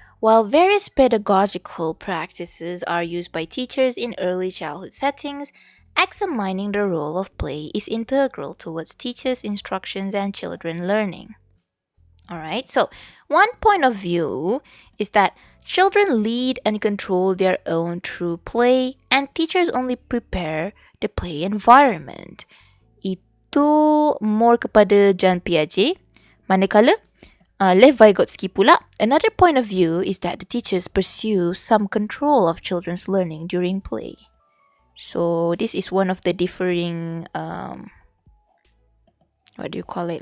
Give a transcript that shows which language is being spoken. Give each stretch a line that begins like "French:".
English: While various pedagogical practices are used by teachers in early childhood settings, examining the role of play is integral towards teachers' instructions and children learning. Alright, so one point of view is that children lead and control their own through play, and teachers only prepare the play environment.
Malay: Itu
English: more
Malay: kepada John Piaget. Manakala,
English: Lev Vygotsky
Malay: pula,
English: another point of view is that the teachers pursue some control of children's learning during play. So this is one of the differing, what do you call it?